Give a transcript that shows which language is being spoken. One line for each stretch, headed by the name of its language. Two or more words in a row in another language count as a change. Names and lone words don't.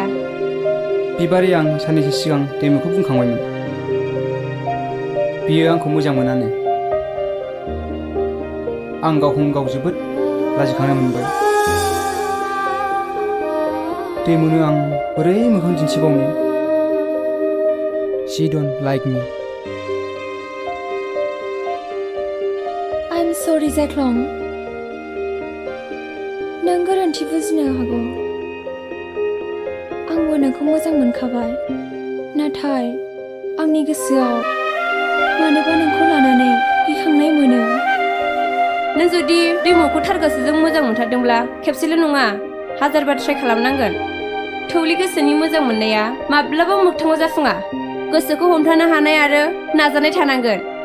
Bodo: बिबारि आं साननैसो सिगां दैमुखौ बुंखांबायमोन बियो आंखौ मोजां मोनानो आं गावखौनो गाव जोबोद लाजिखांनाय मोनबाय दैमुनो आं बोरै मोखां दिन्थिबावनो
English: She don't like me I'm sorry
Bodo: जाख्लं नों गोरोन्थि बुजिनो हागौ आंबो नोंखौ मोजां मोनखाबाय नाथाय आंनि गोसोआव मानोबा नोंखौ लानानै गिखांनाय मोनो नों जुदि दैमुखौ थार गोसोजों मोजां मोनथारदोंब्ला खेबसेल' नङा हाजारबार ट्राइ खालामनांगोन थौले गोसोनि मोजां मोननाया माब्लाबा मोगथाङाव जाफुङा गोसोखौ हमथानो हानाय आरो नाजानाय थानांगोन